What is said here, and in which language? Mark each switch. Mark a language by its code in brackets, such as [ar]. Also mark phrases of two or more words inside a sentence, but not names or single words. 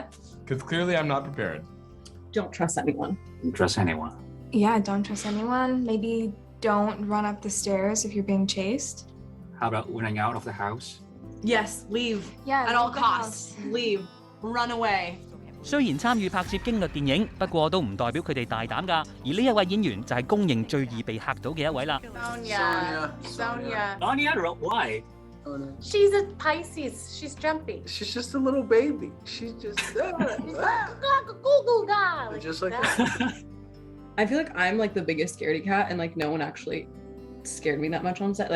[en] Because clearly I'm not prepared. Don't trust anyone. Don't trust anyone. Yeah, don't trust anyone. Maybe don't run up the stairs if you're being chased. How about running out of the house? Yes, leave. Yeah, At all leave the costs. Leave. Run away. [yue] 雖然參與拍攝驚慄電影，不過都唔代表佢哋大膽㗎。而呢一位演員就係公認最易被嚇到嘅一位啦。 [en] Sonia. Sonia, why? She's a Pisces. She's jumpy. She's just a little baby. She's just just like that. I feel like I'm like the biggest scaredy cat, and like no one actually scared me that much on set.